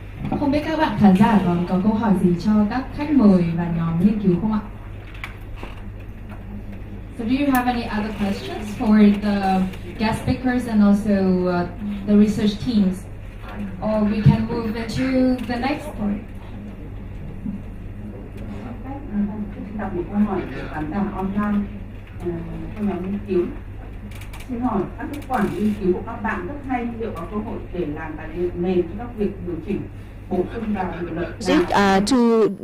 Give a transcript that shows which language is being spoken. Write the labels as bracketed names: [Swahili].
[Vietnamese] Không biết các bạn khán giả còn có câu hỏi gì cho các khách mời và nhóm nghiên cứu không ạ? [English] So do you have any other questions for the guest speakers and also the research teams? Or we can move into the next point. [Vietnamese] Đặt một câu hỏi về khán giả online cho nhóm nghiên cứu. Xin hỏi các kết quả nghiên cứu của các bạn rất hay, liệu có cơ hội để làm tài liệu mềm cho các việc điều chỉnh bổ sung vào điều luật?